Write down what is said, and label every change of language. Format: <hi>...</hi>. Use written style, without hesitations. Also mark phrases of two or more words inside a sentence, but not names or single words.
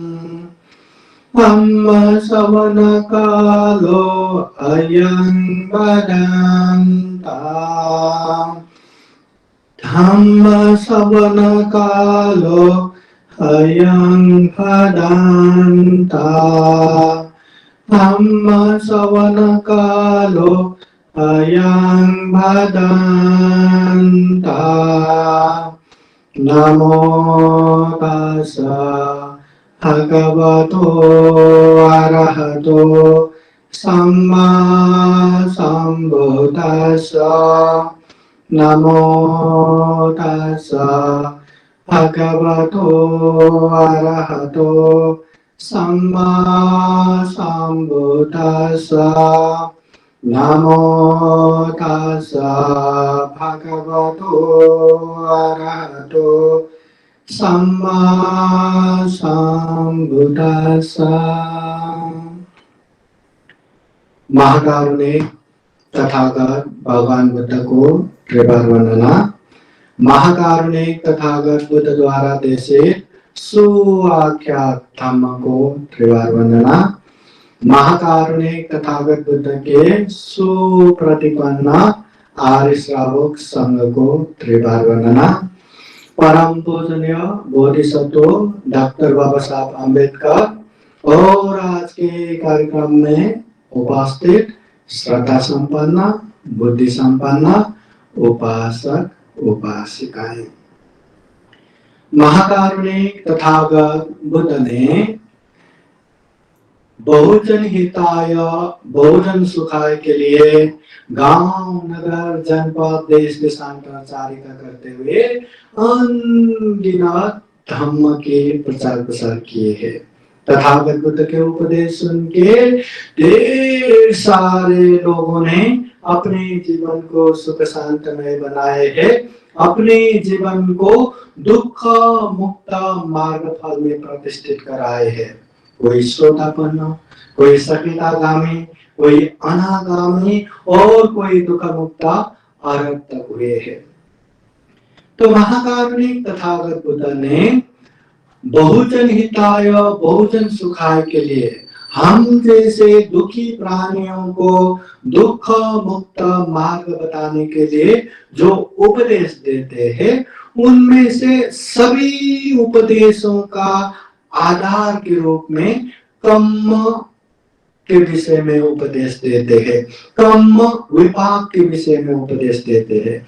<pi>श्रवणकालो अयं वदन्ता धम्मश्रवणकालो अयं वदन्ता धम्मश्रवणकालो अयं वदन्ता नमो तस्सा भगवतो अरहतो सम्मा सम्बुद्धास्सा नमो तस्सा भगवतो अरहतो सम्मा सम्बुद्धास्सा नमो तस्सा भगवतो अरहतो सम्मा</pi> <hi>सम्बुद्धास्सा महाकारुणिक तथागत भगवान बुद्ध को त्रिवार वंदना। महाकारुणिक तथागत बुद्ध द्वारा देशित सुआख्यात धम्म को त्रिवार वंदना। महाकारुणिक तथागत बुद्ध के सुप्रतिपन्न आर्य श्रावक संघ को त्रिवार वंदना। परम पूजनीय बोधिसत्व डॉक्टर बाबा साहब अम्बेडकर और आज के कार्यक्रम में उपस्थित श्रद्धा संपन्न बुद्धि संपन्न उपासक उपासिकाएं। महाकारुणिक तथागत बुद्ध ने</hi> <pi>बहुजन हिताय बहुजन सुखाय</pi> <hi>के लिए गांव नगर जनपद देश देशांतरचारिता करते हुए अनगिनत धम्म के प्रचार प्रसार किए हैं। तथागत बुद्ध के उपदेश सुन के ढेर सारे लोगों ने अपने जीवन को सुख शांतमय बनाए हैं, अपने जीवन को दुख मुक्त मार्ग फल में प्रतिष्ठित कराए हैं। कोई श्रोतापन्न, कोई सकितागामी, कोई अनागामी और कोई दुख मुक्त अर्हत तक हुए हैं। तो महाकारुणिक तथागत बुद्ध ने</hi> <pi>बहुजन हिताय बहुजन सुखाय</pi> <hi>के लिए हम जैसे दुखी प्राणियों को दुख मुक्त मार्ग बताने के लिए जो उपदेश देते हैं, उनमें से सभी उपदेशों का आधार के रूप में कर्म के विषय में उपदेश देते हैं, कर्म विपाक के विषय में उपदेश देते हैं।</hi>